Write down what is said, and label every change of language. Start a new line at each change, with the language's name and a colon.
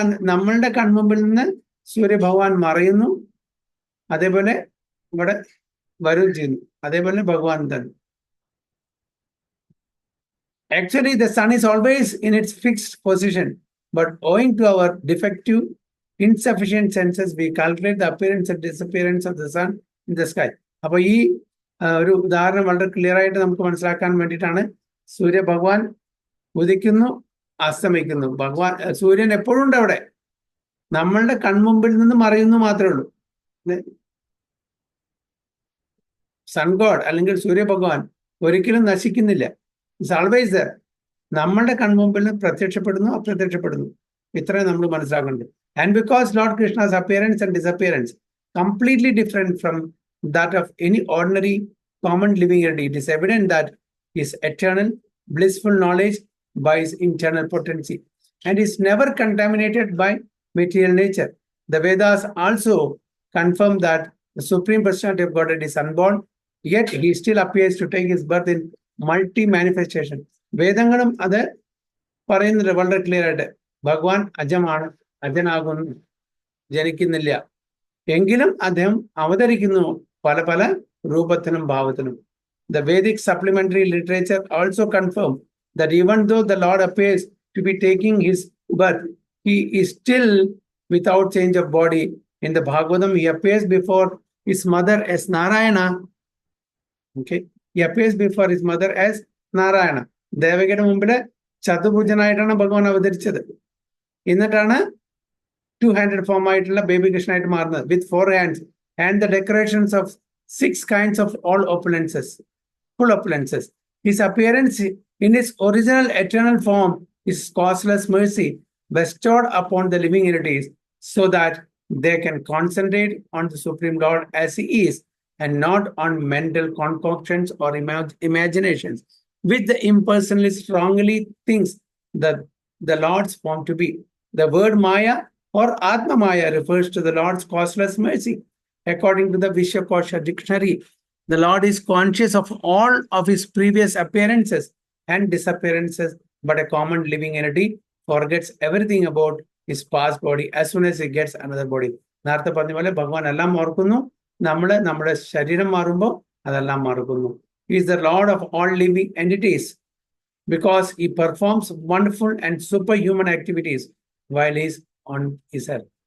Malayalam: നമ്മളുടെ കൺമുമ്പിൽ നിന്ന് സൂര്യഭഗവാൻ മറയുന്നു, അതേപോലെ ഇവിടെ വരും ചെയ്യുന്നു. അതേപോലെ ഭഗവാൻ തന്നെ.
English: Actually, the sun is always in its fixed position, but owing to our defective, insufficient senses, we calculate the appearance and disappearance of the sun in the sky.
Malayalam: അപ്പൊ ഈ ഒരു ഉദാഹരണം വളരെ ക്ലിയർ ആയിട്ട് നമുക്ക് മനസ്സിലാക്കാൻ വേണ്ടിയിട്ടാണ്. സൂര്യ ഭഗവാൻ ഉദിക്കുന്നു, അസ്തമിക്കുന്നു. സൂര്യൻ എപ്പോഴും ഉണ്ട് അവിടെ, നമ്മളുടെ കൺമുമ്പിൽ നിന്ന് മറയുന്നു മാത്രമേ ഉള്ളൂ. സൺ ഗോഡ് അല്ലെങ്കിൽ സൂര്യ ഭഗവാൻ ഒരിക്കലും നശിക്കുന്നില്ല.
English: It's always there.
Malayalam: നമ്മളുടെ കൺമുമ്പിൽ നിന്ന് പ്രത്യക്ഷപ്പെടുന്നു, അപ്രത്യക്ഷപ്പെടുന്നു. ഇത്രയും നമ്മൾ മനസ്സിലാക്കുന്നുണ്ട്.
English: And because lord Krishna's appearance and disappearance completely different from that of any ordinary common living entity, it is evident that his eternal blissful knowledge by his internal potency and is never contaminated by material nature. The Vedas also confirm that the supreme personality of Godhead is unborn, yet he still appears to take his birth in multi-manifestation.
Malayalam: വേദങ്ങളും അത് പറയുന്നുണ്ട് വളരെ clear ആയിട്ട്. ഭഗവാൻ അജമാണ്, അജനാകുന്നു, ജനിക്കുന്നില്ല. എങ്കിലും അദ്ദേഹം അവതരിക്കുന്നു പല പല രൂപത്തിനും ഭാവത്തിനും.
English: The Vedic supplementary literature also confirm that even though the Lord appears to be taking his birth, he is still without change of body. In the Bhagavatam, he appears before his mother as Narayana. Okay, he appears before his mother as
Malayalam: Narayana. ദേവകിയുടെ മുമ്പില് ചതുർഭുജനായിട്ടാണ് ഭഗവാൻ അവതരിച്ചത്.
English: എന്നിട്ടാണ് 2-handed form
Malayalam: ആയിട്ടുള്ള baby കൃഷ്ണനായിട്ട് മാറുന്നത്,
English: With 4 hands and the decorations of 6 kinds of all opulences, full opulences. His appearance in his original eternal form is causeless mercy bestowed upon the living entities so that they can concentrate on the Supreme Lord as he is and not on mental concoctions or imaginations, which the impersonalist strongly thinks that the Lord's form to be. The word Maya or Atma Maya refers to the Lord's causeless mercy. According to the Vishwakosha dictionary, the Lord is conscious of all of his previous appearances and disappearances, but a common living entity forgets everything about his past body as soon as he gets another body.
Malayalam: നേരത്തെ പറഞ്ഞ പോലെ ഭഗവാൻ എല്ലാം ഓർക്കുന്നു, നമ്മുടെ ശരീരം മാറുമ്പോൾ അതെല്ലാം മറക്കുന്നു.
English: He is the Lord of all living entities because he performs wonderful and superhuman activities while he is on his earth.